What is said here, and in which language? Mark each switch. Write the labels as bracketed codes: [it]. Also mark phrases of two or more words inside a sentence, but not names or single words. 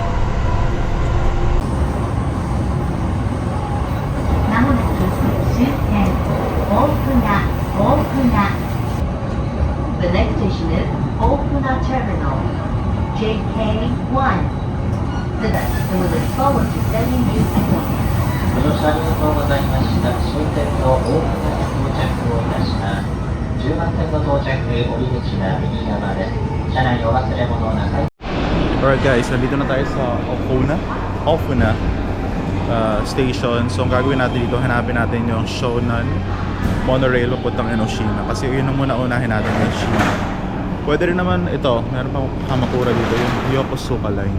[en] The next station is Ofuna Terminal, JK1. We look forward to sending you a tour. [ja] ご乗車ありがとうございました。終点の大船に到着をいたします。10番線の到着、降り口は右側です。車内にお忘れ物なさい。 [en] Alright guys, [tl] nandito na tayo sa Ofuna station. So ang gagawin natin dito, hanapin natin yung Shonan monorail papuntang Enoshima. Kasi yun ang muna-unahin natin, Enoshima. Pwede rin naman ito, meron pang Kamakura dito, yung Yokosuka line.